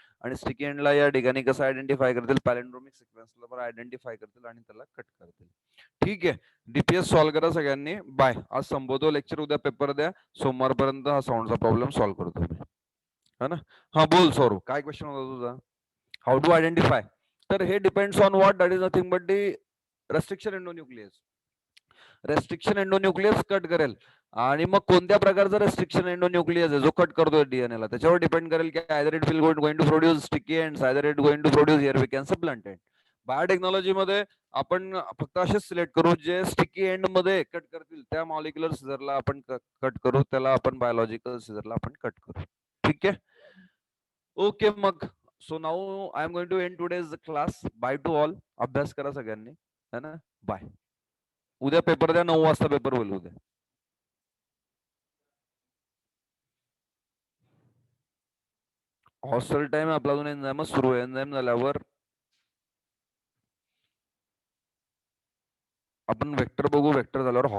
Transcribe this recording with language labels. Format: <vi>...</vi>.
<mr>आणि स्टिकी एंडला या ठिकाणी कसं आयडेंटिफाय करतील? पॅलिंड्रोमिक सिक्वेन्सला पण आयडेंटिफाय करतील आणि त्याला कट करतील. ठीक आहे, डीपीएस सॉल्व्ह करा सगळ्यांनी. बाय. आज संपवतो लेक्चर, उद्या पेपर द्या. सोमवारपर्यंत हा साऊंडचा प्रॉब्लेम सॉल्व्ह करतो मी, है ना? हा बोल सौरव, काय क्वेश्चन होता तुझा?</mr> <en>How to identify?</en> <mr>तर हे</mr> <en>Depends on what? That is nothing but the restriction endonuclease.</en> <mr>Restriction endonuclease cut करेल. आणि मग कोणत्या प्रकारचा रेस्ट्रिक्शन एंडोन्यूक्लियस आहे जो कट करतोय डीएनए ला, त्याच्यावर डिपेंड करेल की</mr> <en>Either it will going to produce sticky ends, either it going to produce here we can say blunt end.</en> <mr>Biotechnology मध्ये आपण फक्त असेच सिलेक्ट करू जे स्टिकी एंड मध्ये कट करतील, त्या मॉलिक्युलर सिझरला आपण कट करू, त्याला आपण बायोलॉजिकल सिझरला आपण कट करू. ठीक आहे, ओके.</mr> <en>मग so now I am going to end today's class. Bye to all.</en> <mr>अभ्यास करा सगळ्यांनी, है ना? बाय. उद्या पेपर द्या, 9 वाजता पेपर होईल उद्या. हॉस्टेल टाइम आपला अजून एन्झाईमच सुरू आहे. एन्झाईम झाल्यावर आपण वेक्टर बघू, वेक्टर झाल्यावर</mr>